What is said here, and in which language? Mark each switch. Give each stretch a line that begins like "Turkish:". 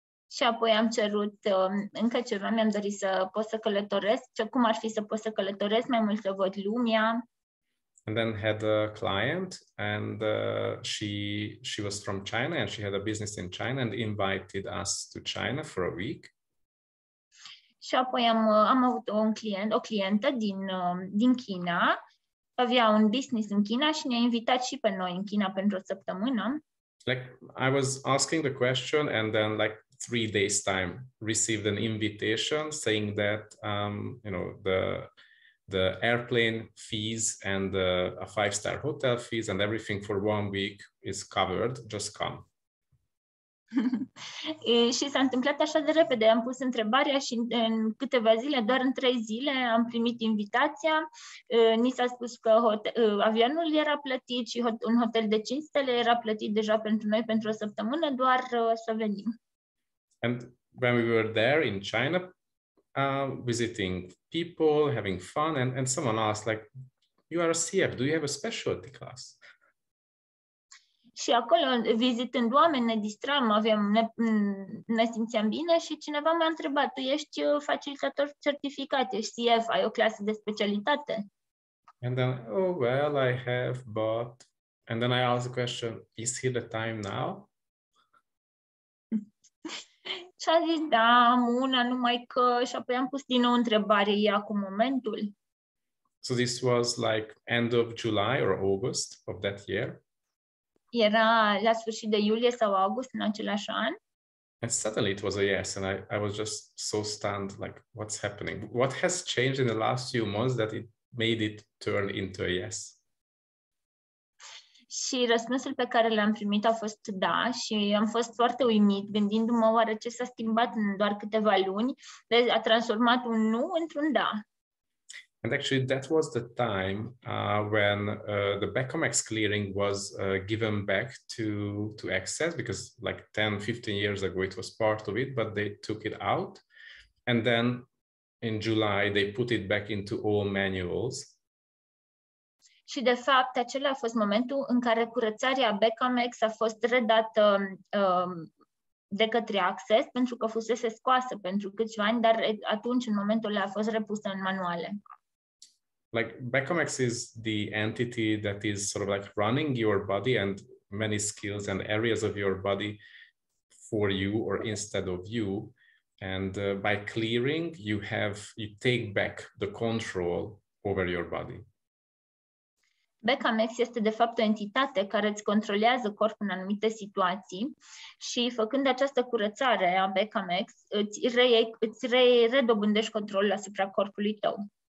Romanian: Și apoi am cerut încă ceva, mi-am dorit să pot să călătoresc, cum ar fi să pot să călătoresc mai mult, să văd lumea.
English: And then had a client, and she was from China, and she had a business in China, and invited us to China for a week.
Romanian: Și apoi am avut o clientă din China, avea un business în China și ne-a invitat și pe noi în China pentru o săptămână.
English: Like I was asking the question, and then like 3 days time received an invitation saying that you know, the airplane fees and a 5-star hotel fees and everything for 1 week is covered, just come.
Romanian: Și s-a întâmplat așa de repede, am pus întrebarea și în câteva zile, doar în 3 zile am primit invitația, ni s-a spus că avionul era plătit și un hotel de 5 stele era plătit deja pentru noi pentru o săptămână, doar să venim.
English: And when we were there in China, visiting people, having fun, and someone asked, like, you are a CF, do you have a specialty class?
Romanian: Și acolo, vizitând oameni, ne distram, ne simțeam bine și cineva m-a întrebat, tu ești facilitator certificat, ești CF, ai o clasă de specialitate?
English: And then, oh, well, I have, but... And then I asked the question, is here the time now?
Romanian: Și am zis, da, am una, numai că... Și apoi am pus din nou întrebare, e acum momentul?
English: So this was like end of July or August of that year.
Romanian: Era la sfârșit de iulie sau august în același an.
English: And suddenly it was a yes, and I was just so stunned, like, what's happening? What has changed in the last few months that it made it turn into a yes?
Romanian: Și răspunsul pe care l-am primit a fost da și am fost foarte uimit, gândindu-mă oare ce s-a schimbat în doar câteva luni, a transformat un nu într-un da.
English: And actually, that was the time when the Becomex clearing was given back to Access, because like 10-15 years ago, it was part of it, but they took it out. And then in July, they put it back into all manuals.
Romanian: Și de fapt, acela a fost momentul în care curățarea Becomex a fost redată de către Access, pentru că fusese scoasă pentru câțiva ani, dar atunci, în momentul ăla, a fost repusă în manuale.
English: Like Becomex is the entity that is sort of like running your body and many skills and areas of your body for you or instead of you. And by clearing, you take back the control over your body.
Romanian: Becamex este de fapt o entitate care îți controlează corpul în anumite situații și făcând această curățare a Becamex îți redobândești controlul asupra corpului tău.